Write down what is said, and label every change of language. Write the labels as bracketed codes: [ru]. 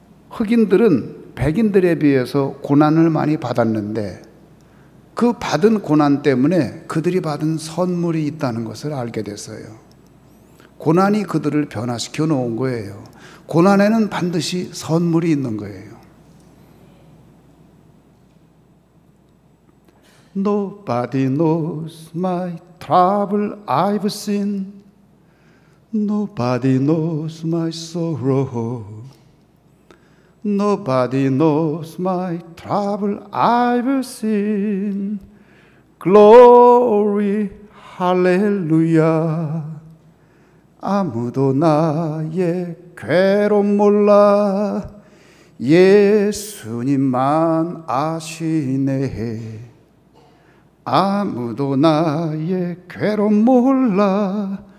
[ko] 흑인들은 백인들에 비해서 고난을 많이 받았는데 그 받은 고난 때문에 그들이 받은 선물이 있다는 것을 알게 됐어요. 고난이 그들을 변화시켜 놓은 거예요. 고난에는 반드시 선물이 있는 거예요. [en] Nobody knows my trouble I've seen. Nobody knows my sorrow. Nobody knows my trouble I've seen. Glory, hallelujah. [ko] 아무도 나의 괴로움 몰라. 예수님만 아시네. 아무도 나의 괴로움 몰라.